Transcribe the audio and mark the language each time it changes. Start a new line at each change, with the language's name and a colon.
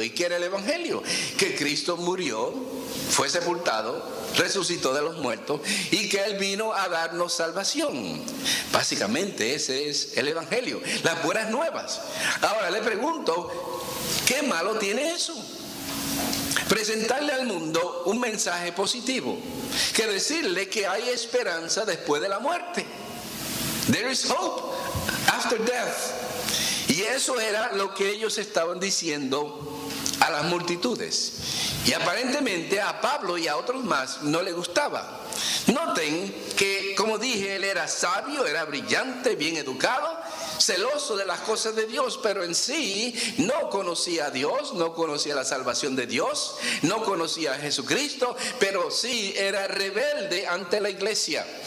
Spanish: ¿Y qué era el evangelio? Que Cristo murió, fue sepultado, resucitó de los muertos y que Él vino a darnos salvación. Básicamente ese es el evangelio, las buenas nuevas. Ahora le pregunto, ¿qué malo tiene eso? Presentarle al mundo un mensaje positivo, que decirle que hay esperanza después de la muerte.
English: There is hope after death.
Spanish: Y eso era lo que ellos estaban diciendo a las multitudes. Y aparentemente a Pablo y a otros más no le gustaba. Noten que, como dije, él era sabio, era brillante, bien educado, celoso de las cosas de Dios, pero en sí no conocía a Dios, no conocía la salvación de Dios, no conocía a Jesucristo, pero sí era rebelde ante la iglesia.